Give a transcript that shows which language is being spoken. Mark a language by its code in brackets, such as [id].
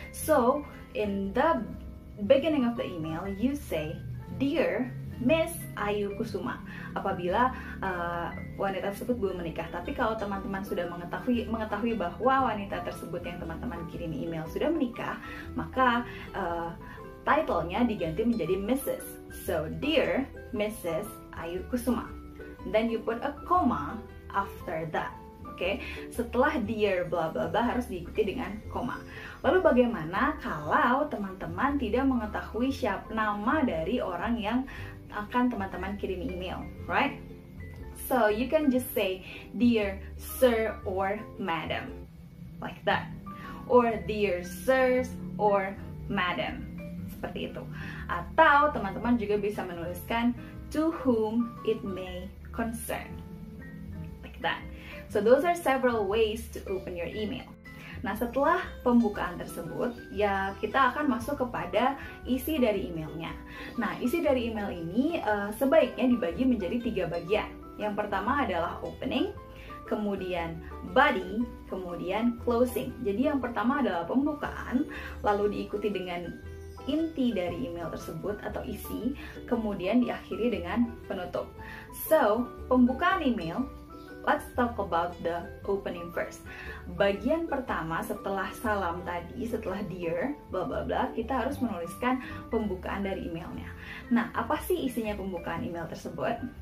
[en] So, in the beginning of the email, you say, Dear Miss Ayu Kusuma. [id] Apabila wanita tersebut belum menikah. Tapi kalau teman-teman sudah mengetahui bahwa wanita tersebut yang teman-teman kirim email sudah menikah, maka title-nya diganti menjadi Mrs. [en] So, Dear Mrs. Ayu Kusuma. Then you put a comma after that. [id] Oke, setelah dear bla bla bla harus diikuti dengan koma. Lalu bagaimana kalau teman-teman tidak mengetahui nama dari orang yang akan teman-teman kirim email, right? [en] So you can just say dear sir or madam, like that, or dear sirs or madam, [id] seperti itu. Atau teman-teman juga bisa menuliskan [en] to whom it may concern, like that. So those are several ways to open your email. [id] Nah, setelah pembukaan tersebut, ya kita akan masuk kepada isi dari emailnya. Nah, isi dari email ini sebaiknya dibagi menjadi 3 bagian. Yang pertama adalah opening, kemudian body, kemudian closing. Jadi yang pertama adalah pembukaan, lalu diikuti dengan inti dari email tersebut atau isi, kemudian diakhiri dengan penutup. [en] So, [id] pembukaan email, [en] let's talk about the opening first. [id] Bagian pertama setelah salam tadi, setelah dear, bla bla bla, kita harus menuliskan pembukaan dari emailnya. Nah, apa sih isinya pembukaan email tersebut?